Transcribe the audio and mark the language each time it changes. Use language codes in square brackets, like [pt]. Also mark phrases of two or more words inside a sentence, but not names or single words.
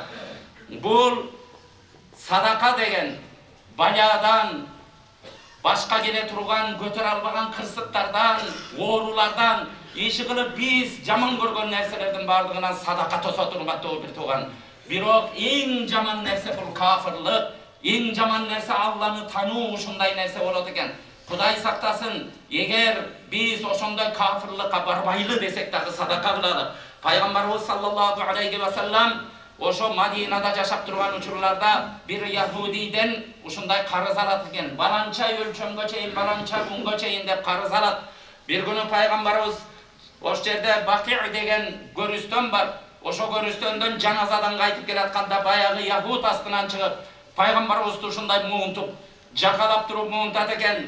[ky] Бул садака деген баладан, башка келе турган, көтөрө албаган кырсыктардан, оорулардан, иши кылып биз жаман көргөн нерселердин бардыгынан садака тосот урматтуу бир тууган. Бирок эң жаман нерсе бул кафырлык, эң жаман нерсе Алланы тануу, ушундай нерсе болот экен. Кудай сактасын, эгер биз ошондой кафырлыкка барбайлы десек дагы садака кылалы. Пайгамбарыбыз [ar] صلى الله عليه وسلم [ky] ошо Мадинада жашап турган учурларда бир яһудийден ушундай карыз алат экен. Баланча өлчөмгө чейин, баланча күнгө чейин деп карыз алат. Бир күнү пайгамбарыбыз ош жерде Бакир деген көрүстөн бар. Ошо көрүстөндөн жаназадан кайтып келатканда баягы яһуд астынан чыгып, пайгамбарыбызды ушундай муунтуп, жакалап туруп муунтат экен.